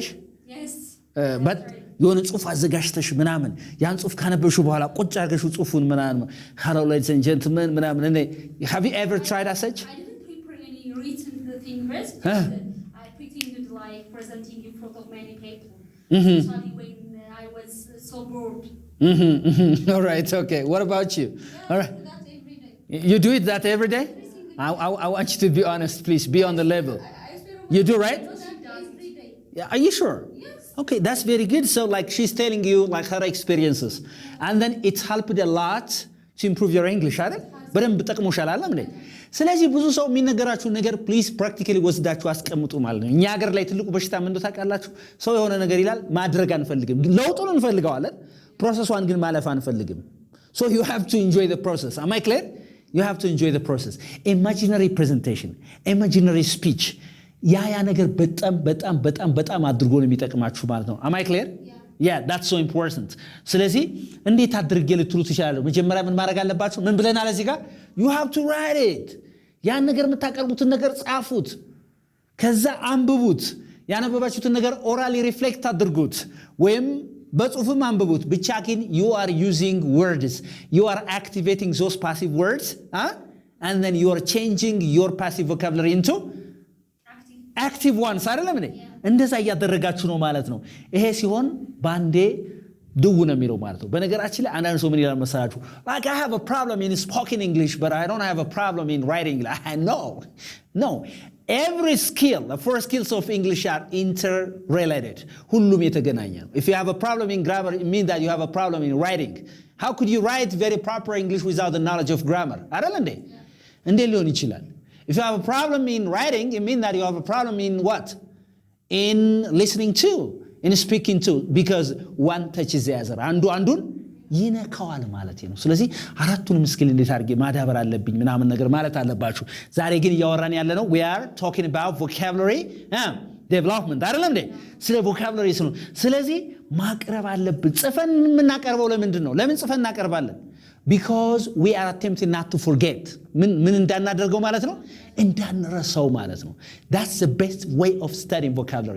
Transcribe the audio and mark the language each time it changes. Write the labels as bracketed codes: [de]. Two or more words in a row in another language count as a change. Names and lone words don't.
[en] Yes. [am] But የሆነ ጽሁፍ አዘጋጅተሽ ምናምን ያን ጽሁፍ ካነበብሽው በኋላ ቁጭ አድርገሽው ጽሁፉን ምናምን [en] hello ladies and gentlemen [am] ምናምን [en] have you ever tried as such? Written the thing first. I pretended like presenting in front of many people. Especially when so bored. All right, okay. What about you? Yeah, All right. that's every day. You do it that every day? Every single day. I want you to be honest, please. Be on the level. I swear on You my do, God, right? I do that every day. Yeah, are you sure? Yes. Okay, that's very good. So like she's telling you like her experiences. And then it's helped a lot to improve your English, [am] አይደል? በደንብ ጠቅሞሻል አይደል እንዴ? ስለዚህ ብዙ ሰው የሚነገራችሁ ነገር [en] please practically [am] ወስዳችሁ አስቀምጡ ማለት ነው። እኛ ሀገር ላይ ትልቁ በሽታ ምን እንደሆነ ታውቃላችሁ? ሰው የሆነ ነገር ይላል ማድረግ አንፈልግም። ለውጡን እንፈልገዋለን፣ ፕሮሰሱን ግን ማለፍ አንፈልግም። [en] So you have to enjoy the process. Am I clear? You have to enjoy the process. Imaginary presentation, imaginary speech. [am] ያ ነገር በጣም አድርጎ ነው የሚጠቅማችሁ ማለት ነው። [en] Am I clear? Yeah, that's so important. [am] ስለዚህ እንዴት አድርጌ ልትሉ ትችላለሁ? መጀመሪያ ምን ማድረግ አለባችሁ? ምን ብለናል እዚህ ጋር? [en] You have to write it. [am] ያን ነገር የምታቀርቡትን ነገር ጻፉት። ከዛ አንብቡት። ያነበባችሁትን ነገር [en] orally reflect [am] አድርጉት ወይም በጽሁፍም አንብቡት። ብቻ ግን [en] you are using words. You are activating those passive words, and then you are changing your passive vocabulary into active ones. [am] አይደለም እንዴ? እንደዛ እያደረጋችሁ ነው ማለት ነው። ይሄ ሲሆን ባንዴ ድው ነው የሚለው ማለት ነው። በነገራችን ላይ አንዳንድ ሰው ምን ይላል መሰላችሁ? [en] Like I have a problem in spoken English, but I don't have a problem in writing. No. Every skill, the four skills of English are interrelated. [am] ሁሉም የተገናኘ ነው. [en] If you have a problem in grammar, it means that you have a problem in writing. How could you write very proper English without the knowledge of grammar? [am] አይደል እንዴ? እንዴት ሊሆን ይችላል? [en] If you have a problem in writing, it means that you have a problem in what? In listening to, in speaking to, because one touches the other. [am] አንዱን ይነካዋል ማለት ነው። ስለዚህ አራቱንም ስኪል እንዴት አድርጌ ማዳበር አለብኝ ምናምን ነገር ማለት አለባችሁ። ዛሬ ግን እያወራን ያለ ነው [en] we are talking about vocabulary development [am] አይደለም እንዴ? ስለ vocabulary ነው። ስለዚህ ማቅረብ አለብን። ጽፈን የምናቀርበው ለምንድን ነው? ለምን ጽፈን እናቀርባለን? [en] Because we are attempting not to forget. [am] ምን እንዳናደርገው ማለት ነው? እንዳንረሳው ማለት ነው። [en] That's the best way of studying vocabulary.